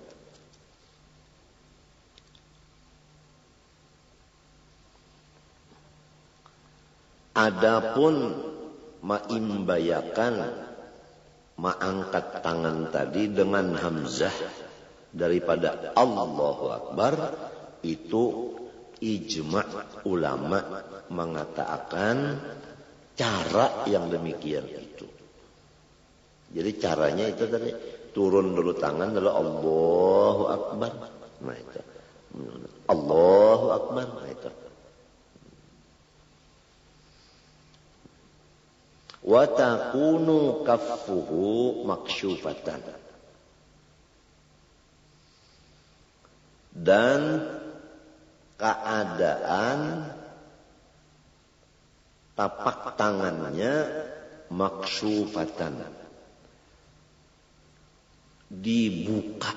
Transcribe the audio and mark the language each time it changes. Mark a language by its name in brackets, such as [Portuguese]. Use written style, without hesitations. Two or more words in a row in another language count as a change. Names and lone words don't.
[Indonesian] Adapun ma'imbayakan mengangkat tangan tadi dengan hamzah daripada [Arabic] الله أكبر, [Indonesian] itu ijma' ulama mengatakan cara yang demikian itu. Jadi caranya itu tadi turun dulu tangan lalu [Arabic] الله أكبر. [Indonesian] Nah itu. [Arabic] الله أكبر. [Indonesian] Nah itu. [Arabic] وتكون كفه مكشوفة. [Indonesian] Dan keadaan tapak tangannya maksyufatan, dibuka.